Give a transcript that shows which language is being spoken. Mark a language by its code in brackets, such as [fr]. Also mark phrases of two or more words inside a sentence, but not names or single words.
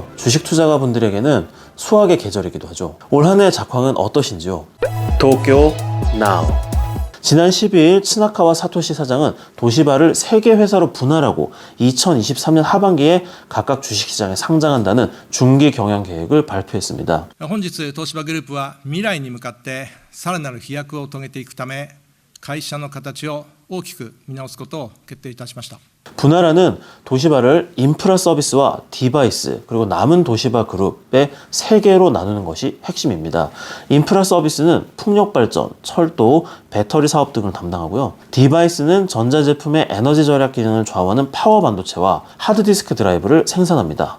[ko] 주식 투자가분들에게는 수학의 계절이기도 하죠. 올 한 해의 작황은 어떠신지요? 도쿄나우. 지난 12일 츠나카와 사토시 사장은 도시바를 3개 회사로 분할하고 2023년 하반기에 각각 주식시장에 상장한다는 중기 경영 계획을 발표했습니다. [ja] 本日東芝グループは未来に向かってさらなる飛躍を遂げていくため会社の形を大きく見直すことを決定いたしました。 [ko] 분할하는 도시바를 인프라 서비스와 디바이스 그리고 남은 도시바 그룹의 3개로 나누는 것이 핵심입니다. 인프라 서비스는 풍력발전, 철도, 배터리 사업 등을 담당하고요. 디바이스는 전자제품의 에너지 절약 기능을 좌우하는 파워 반도체와 하드디스크 드라이브를 생산합니다.